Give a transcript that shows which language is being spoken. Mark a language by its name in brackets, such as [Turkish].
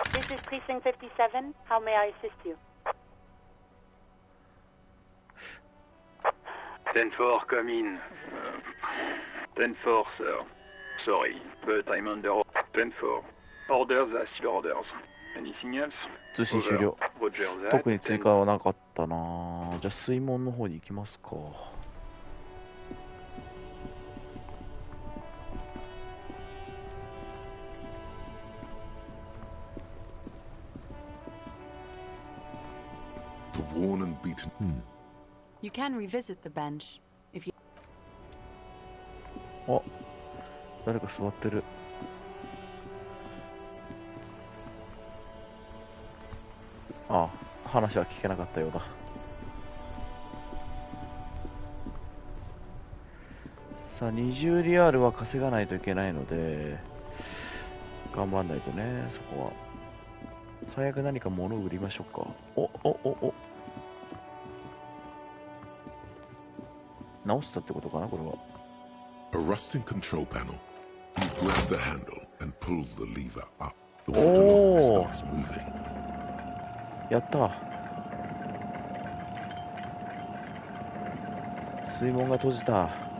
[English] This is Precinct 57. How may I assist you? 10-4, come in. 10-4, sir. Sorry, but I'm under 10-4. Orders are still orders. Anything else? [Japanese] 通信終了。 [English] Roger that. [Japanese] 特に追加はなかったな。じゃあ水門の方に行きますか。 [English] The worn and beaten. You can revisit the bench if you. [Japanese] あ、誰か座ってる。あ、話は聞けなかったようだ。さあ、20リアルは稼がないといけないので、頑張んないとね、そこは。最悪何か物を売りましょうか。お。直したってことかな、これは。 [English] A rusting control panel. You grab the handle and pull the lever up. The water starts moving. [Japanese] やった。水門が閉じた。